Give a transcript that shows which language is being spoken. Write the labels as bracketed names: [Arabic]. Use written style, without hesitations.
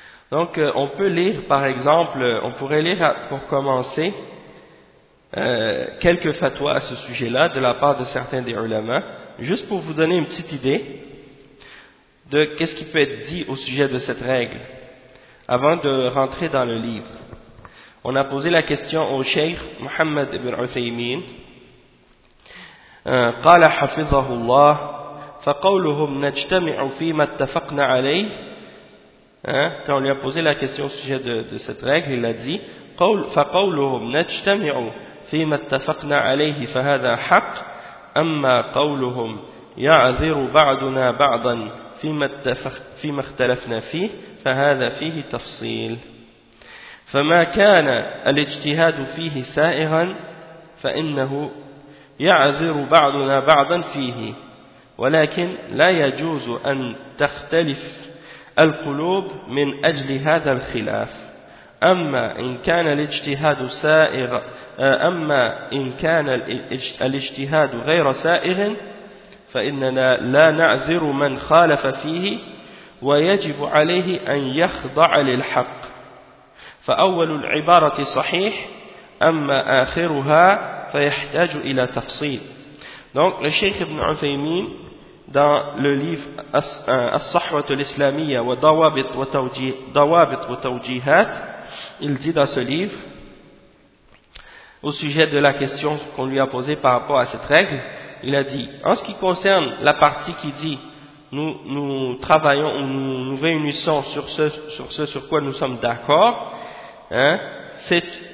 [French] Donc, on peut lire, par exemple, on pourrait lire, pour commencer, quelques fatwas à ce sujet-là de la part de certains des ulama, juste pour vous donner une petite idée de qu'est-ce qui peut être dit au sujet de cette règle, avant de rentrer dans le livre. On a posé la question au Cheikh Mohammed ibn Uthaymeen. « [Arabic] Qala hafizahullah » فقولهم نجتمع فيما اتفقنا عليه. Hein? [French] Quand on lui a posé la question au sujet de cette règle, il a dit [Arabic] فقولهم نجتمع فيما اتفقنا عليه فهذا حق أما قولهم يعذر بعضنا بعضا فيما اختلفنا فيه فهذا فيه تفصيل فما كان الاجتهاد فيه سائغا فإنه يعذر بعضنا بعضا فيه ولكن لا يجوز أن تختلف القلوب من أجل هذا الخلاف أما إن كان الاجتهاد سائغ أما إن كان الاجتهاد غير سائغ فإننا لا نعذر من خالف فيه ويجب عليه أن يخضع للحق فأول العبارة صحيح أما آخرها فيحتاج إلى تفصيل. [French] Donc le Cheikh Ibn Uthaymeen dans le livre As-Sahwa al-Islamiyya wa Dawabit wa Tawjihat, il dit dans ce livre au sujet de la question qu'on lui a posée par rapport à cette règle, il a dit en ce qui concerne la partie qui dit nous travaillons ou nous réunissons sur quoi nous sommes d'accord, hein, c'est